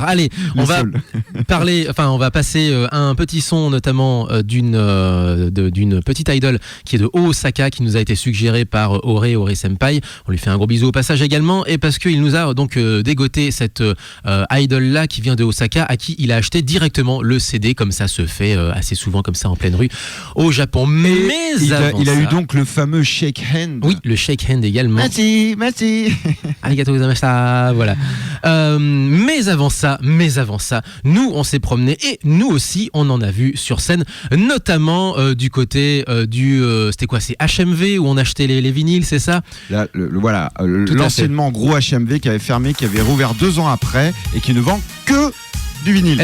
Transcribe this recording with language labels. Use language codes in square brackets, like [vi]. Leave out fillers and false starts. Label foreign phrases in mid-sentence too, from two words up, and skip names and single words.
[fr] Allez, on va passer un petit son notamment d'une petite idol qui est de Osaka, qui nous a été suggérée par Ore Senpai. On lui fait un gros bisou au passage également, et parce qu'il nous a donc dégoté cette idol là qui vient de Osaka, à qui il a acheté directement le CD, comme ça se fait assez souvent comme ça en pleine rue au Japon. Mais il a eu donc le fameux [en] shake hand. [fr] Oui, le [en] shake hand [fr] également. Merci. [ja] ありがとうございました. [fr] Voilà. Mais avant ça, nous on s'est promené et nous aussi on en a vu sur scène, notamment du côté c'était quoi, c'est HMV où on achetait les vinyles, c'est ça? L'anciennement gros HMV qui avait fermé, qui avait rouvert 2 ans après et qui ne vend que du vinyle.